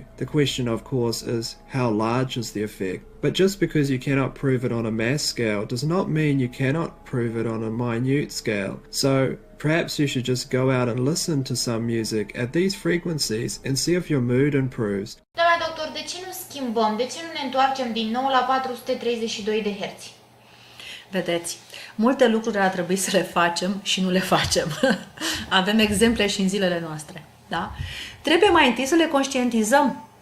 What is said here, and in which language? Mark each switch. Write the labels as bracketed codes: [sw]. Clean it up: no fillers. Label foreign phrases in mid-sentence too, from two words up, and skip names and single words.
[en] The question, of course, is how large is the effect? But just because you cannot prove it on a mass scale does not mean you cannot prove it on a minute scale. So perhaps you should just go out and listen to some music at these frequencies and see if your mood improves. [ro] Doamna doctor, de ce nu schimbăm? De ce nu ne întoarcem din nou la 432 de herți? Vedeți, multe lucruri ar trebui să le facem și nu le facem. Avem exemple și în zilele noastre. Da? Trebuie mai întâi să le conștientizăm.